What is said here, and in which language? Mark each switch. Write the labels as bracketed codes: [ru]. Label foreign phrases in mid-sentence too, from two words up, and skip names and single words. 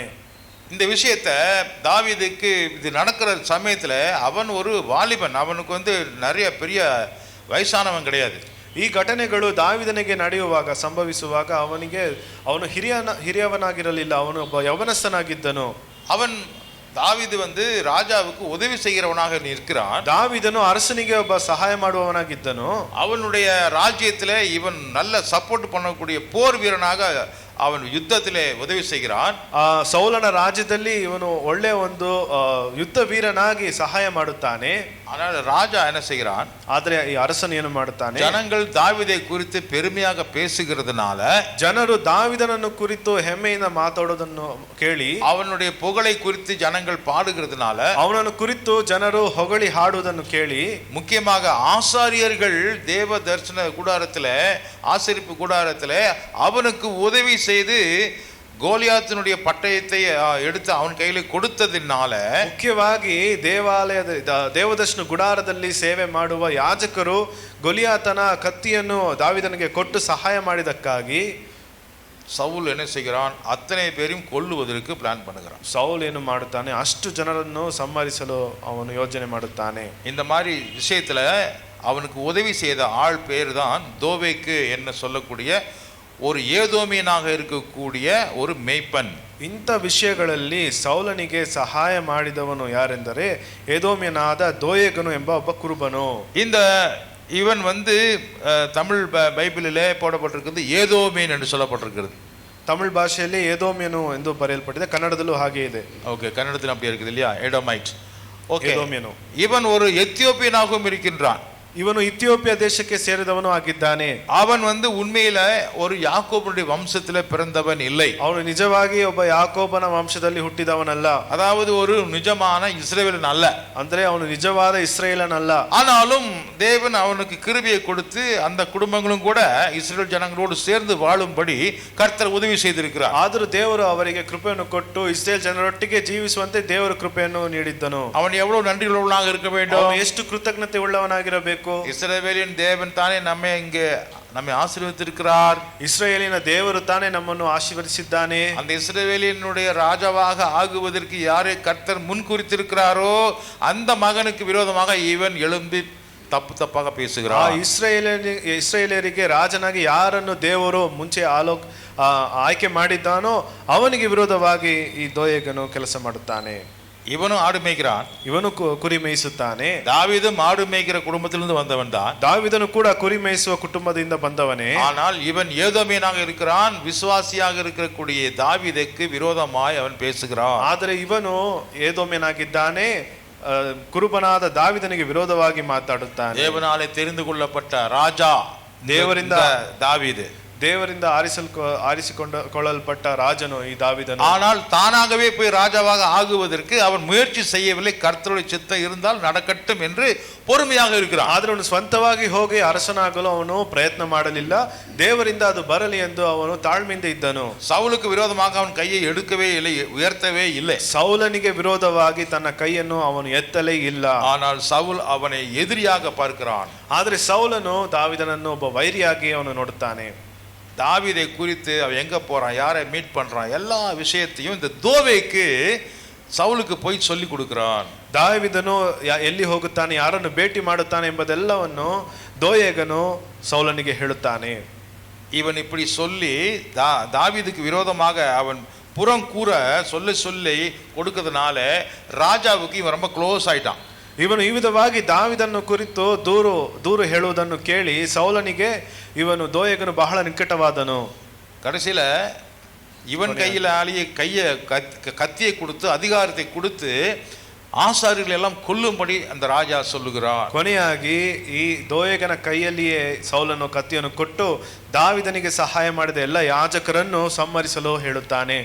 [ta] இந்த விஷயத்தை தாவீதுக்கு இது நடக்கிற சமயத்துல அவன் ஒரு வாலிபன், அவனுக்கு நிறைய பெரிய வயசானவன் கிடையாது. [kn] ಈ ಘಟನೆಗಳು ದಾವಿದನಿಗೆ ನಡೆಯುವಾಗ ಸಂಭವಿಸುವಾಗ ಅವನು ಹಿರಿಯವನಾಗಿರಲಿಲ್ಲ, ಅವನು ಒಬ್ಬ ಯವನಸ್ಥನಾಗಿದ್ದನು. [ta] அவன் தாவீது ராஜாவுக்கு உதவி செய்கிறவனாக இருக்கிறான். [kn] ದಾವಿದನು ಅರಸನಿಗೆ ಒಬ್ಬ ಸಹಾಯ ಮಾಡುವವನಾಗಿದ್ದನು. [ta] அவனுடைய ராஜ்யத்திலே இவன் நல்ல சப்போர்ட் பண்ணக்கூடிய போர் வீரனாக அவன் யுத்தத்திலே உதவி செய்கிறான். [kn] ಸೌಲನ ರಾಜ್ಯದಲ್ಲಿ ಇವನು ಒಳ್ಳೆ ಒಂದು ಯುದ್ಧ ವೀರನಾಗಿ ಸಹಾಯ ಮಾಡುತ್ತಾನೆ. [ta] ஆனால் ராஜா என்ன செய்கிறான்? [kn] ಆದ್ರೆ ಈ ಅರಸನು ಏನು ಮಾಡುತ್ತಾನೆ? [ta] ஜனங்கள் தாவீதை குறித்து பெருமையாக பேசுகிறதுனால, [kn] ಜನರು ದಾವಿದನನ್ನು ಕುರಿತು ಹೆಮ್ಮೆಯಿಂದ ಮಾತಾಡೋದನ್ನು ಕೇಳಿ, [ta] அவனுடைய புகழை குறித்து ஜனங்கள் பாடுகிறதுனால, [kn] ಅವನನ್ನು ಕುರಿತು ಜನರು ಹೊಗಳಿ ಹಾಡುವುದನ್ನು ಕೇಳಿ, [ta] முக்கியமாக ஆசாரியர்கள் தேவ தரிசன கூடாரத்திலே, ஆசரிப்பு கூடாரத்திலே அவனுக்கு உதவி செய்து கோலியாத்தினுடைய பட்டயத்தை எடுத்து [kn] ಅವನ ಕೈಯಲ್ಲಿ [ta] கொடுத்ததினால, [kn] ಮುಖ್ಯವಾಗಿ ದೇವದರ್ಶನ ಗುಡಾರದಲ್ಲಿ ಸೇವೆ ಮಾಡುವ ಯಾಜಕರು ಗೊಲಿಯಾತನ ಕತ್ತಿಯನ್ನು ದಾವಿದನಿಗೆ ಕೊಟ್ಟು ಸಹಾಯ ಮಾಡಿದಕ್ಕಾಗಿ [ta] சவுல் என்ன செய்கிறான்? அத்தனை பேரையும் கொல்லுவதற்கு பிளான் பண்ணுகிறான். [kn] ಸೌಲ್ ಏನು ಮಾಡುತ್ತಾನೆ? ಅಷ್ಟು ಜನರನ್ನು ಸಂಹರಿಸಲು ಅವನು ಯೋಜನೆ ಮಾಡುತ್ತಾನೆ. [ta] இந்த மாதிரி விஷயத்துல அவனுக்கு உதவி செய்த ஆள் பேர் தான் தோவேக்கு என்ன சொல்லக்கூடிய ஒரு ஏதோமியனாக இருக்கக்கூடிய ஒரு மேய்ப்பன். [kn] ಇಂಥ ವಿಷಯಗಳಲ್ಲಿ ಸೌಲನಿಗೆ ಸಹಾಯ ಮಾಡಿದವನು ಯಾರೆಂದರೆ ಏದೋಮ್ಯನಾದ ದೋಯೇಗನು ಎಂಬ ಒಬ್ಬ ಕುರುಬನು. [ta] இந்த இவன் தமிழ் பைபிளிலே போடப்பட்டிருக்கிறது ஏதோமியன் என்று சொல்லப்பட்டிருக்கிறது. [kn] ತಮಿಳ್ ಭಾಷೆಯಲ್ಲಿ ಏದೋಮ್ಯನು ಎಂದು ಬರೆಯಲ್ಪಟ್ಟಿದೆ, ಕನ್ನಡದಲ್ಲೂ ಹಾಗೆ ಇದೆ. [ta] ஓகே, கன்னடத்தில் அப்படி இருக்குது இல்லையா? ஏடோமைட். ஓகே, ஏதோமியனு. இவன் ஒரு எத்தியோப்பியனாகவும் இருக்கின்றான். [kn] ಇವನು ಇಥಿಯೋಪಿಯಾ ದೇಶಕ್ಕೆ ಸೇರಿದವನು ಆಗಿದ್ದಾನೆ. [ta] அவன் உண்மையில ஒரு யாக்கோபனுடைய வம்சத்திலே பிறந்தவன் இல்லை. [kn] ಅವನು ನಿಜವಾಗಿ ಒಬ್ಬ ಯಾಕೋಬನ ವಂಶದಲ್ಲಿ ಹುಟ್ಟಿದವನಲ್ಲ. [ta] அதாவது ஒரு நிஜமான இஸ்ரவேலன் அல்ல. [kn] ಅಂದ್ರೆ ಅವನು ನಿಜವಾದ ಇಸ್ರಾಯೇಲನಲ್ಲ. [ta] ஆனாலும் தேவன் அவனுக்கு கிருபையை கொடுத்து அந்த குடும்பங்களும் கூட இஸ்ரவேல் ஜனங்களோடு சேர்ந்து வாழும்படி கர்த்தர் உதவி செய்திருக்கிறார். [kn] ಆದರೂ ದೇವರು ಅವರಿಗೆ ಕೃಪೆಯನ್ನು ಕೊಟ್ಟು ಇಸ್ರಾಯೇಲ್ ಜನರೊಟ್ಟಿಗೆ ಜೀವಿಸುವಂತೆ ದೇವರ ಕೃಪೆಯನ್ನು ನೀಡಿದ್ದನು. [ta] அவன் எவ்வளவு நன்றியுள்ளவனாக இருக்க வேண்டும், [kn] ಅವನು ಎಷ್ಟು ಕೃತಜ್ಞತೆ ಉಳ್ಳವನಾಗಿರಬೇಕು. [ta] இஸ்ரவேலின் தேவன் தானே நம்மை ஆசீர்வதித்திருக்கிறார். [kn] ಇಸ್ರಾಯೇಲಿನ ದೇವರು ತಾನೇ ನಮ್ಮನ್ನು ಆಶೀರ್ವದಿಸಿದ್ದಾನೆ. [ta] அந்த இஸ்ரவேலினுடைய ராஜாவாக ஆகுவதற்கு யாரை கர்த்தர் முன்குறித்திருக்கிறாரோ அந்த மகனுக்கு விரோதமாக இவன் எழும்பி தப்பாக பேசுகிறார். [kn] ಇಸ್ರಾಯೇಲರಿಗೆ ರಾಜನಾಗಿ ಯಾರನ್ನು ದೇವರು ಮುಂಚೆ ಆಯ್ಕೆ ಮಾಡಿದ್ದಾನೋ ಅವನಿಗೆ ವಿರೋಧವಾಗಿ ಈ ದೋಯೇಗನು ಕೆಲಸ ಮಾಡುತ್ತಾನೆ. [ta] இவனும் ஆடு மேய்க்கிறான், [kn] ಇವನು ಕುರಿ ಮೇಯಿಸುತ್ತಾನೆ. [ta] தாவீது மாடு மேய்க்கிற குடும்பத்திலிருந்து வந்தவன் தான். [kn] ದಾವೀದನು ಕೂಡ ಕುರಿ ಮೇಯಿಸುವ ಕುಟುಂಬದಿಂದ ಬಂದವನೇ. [ta] ஆனால் இவன் ஏதோமியனாக இருக்கிறான். விசுவாசியாக இருக்கக்கூடிய தாவீதுக்கு விரோதமாய் அவன் பேசுகிறான். [kn] ಆದರೆ ಇವನು ಏದೋಮ್ಯನಾಗಿದ್ದಾನೆ, ಕುರುಬನಾದ ದಾವೀದನಿಗೆ ವಿರೋಧವಾಗಿ ಮಾತಾಡುತ್ತಾನೆ. [ta] தேவனாலே தெரிந்து கொள்ளப்பட்ட ராஜா [kn] ದೇವರಿಂದ [ta] தாவீது, [kn] ದೇವರಿಂದ ಆರಿಸಿಕೊಳ್ಳಲ್ಪಟ್ಟ ರಾಜನು ಈ ದಾವೀದನು. [ta] ஆனால் தானாகவே போய் ராஜாவாக ஆகுவதற்கு அவன் முயற்சி செய்யவில்லை. கர்த்தருடைய சித்தம் இருந்தால் நடக்கட்டும் என்று பொறுமையாக இருக்கிறான். [kn] ಆದ್ರೆ ಅವನು ಸ್ವಂತವಾಗಿ ಹೋಗಿ ಅರಸನಾಗಲು ಅವನು ಪ್ರಯತ್ನ ಮಾಡಲಿಲ್ಲ. ದೇವರಿಂದ ಅದು ಬರಲಿ ಎಂದು ಅವನು ತಾಳ್ಮೆಯಿಂದ ಇದ್ದನು. [ta] சவுலுக்கு விரோதமாக அவன் கையை எடுக்கவே இல்லை, உயர்த்தவே இல்லை. [kn] ಸೌಲನಿಗೆ ವಿರೋಧವಾಗಿ ತನ್ನ ಕೈಯನ್ನು ಅವನು ಎತ್ತಲೇ ಇಲ್ಲ. [ta] ஆனால் சவுல் அவனை எதிரியாக பார்க்கிறான். [kn] ಆದ್ರೆ ಸೌಲನು ದಾವೀದನನ್ನು ಒಬ್ಬ ವೈರಿಯಾಗಿ ಅವನು ನೋಡುತ್ತಾನೆ. [ta] தாவீதை குறித்து அவன் எங்க போறான், யாரை மீட் பண்றான், எல்லா விஷயத்தையும் இந்த தோவேக்கு சவுலுக்கு போய் சொல்லி கொடுக்கிறான். [kn] ದಾವೀದನು ಎಲ್ಲಿ ಹೋಗುತ್ತಾನೆ, ಯಾರನ್ನು ಭೇಟಿ ಮಾಡುತ್ತಾನೆ ಎಂಬುದೆಲ್ಲವನ್ನು ದೋಯೇಗನು ಸೌಲನಿಗೆ ಹೇಳುತ್ತಾನೆ. [ta] இவன் இப்படி சொல்லி தாவீதுக்கு விரோதமாக அவன் புறம் கூற சொல்லி கொடுக்கிறதுனால ராஜாவுக்கு இவன் ரொம்ப க்ளோஸ் ஆயிட்டான். [kn] ಇವನು ಈ ವಿಧವಾಗಿ ದಾವೀದನ್ನು ಕುರಿತು ದೂರು ಹೇಳುವುದನ್ನು ಕೇಳಿ ಸೌಲನಿಗೆ ಇವನು ದೋಯೇಗನು ಬಹಳ ನಿಕಟವಾದನು. [ta] கடைசியில இவன் கத்தியை கொடுத்து அதிகாரத்தை கொடுத்து ஆசாரியர்கள் எல்லாம் கொல்லும்படி அந்த ராஜா சொல்லுகிறார். [kn] ಕೊನೆಯಾಗಿ ಈ ದೋಯೇಗನ ಕೈಯಲ್ಲಿಯೇ ಸೌಲನು ಕತ್ತಿಯನ್ನು ಕೊಟ್ಟು ದಾವೀದನಿಗೆ ಸಹಾಯ ಮಾಡಿದ ಎಲ್ಲ ಯಾಜಕರನ್ನು ಸಂಹರಿಸಲು ಹೇಳುತ್ತಾನೆ.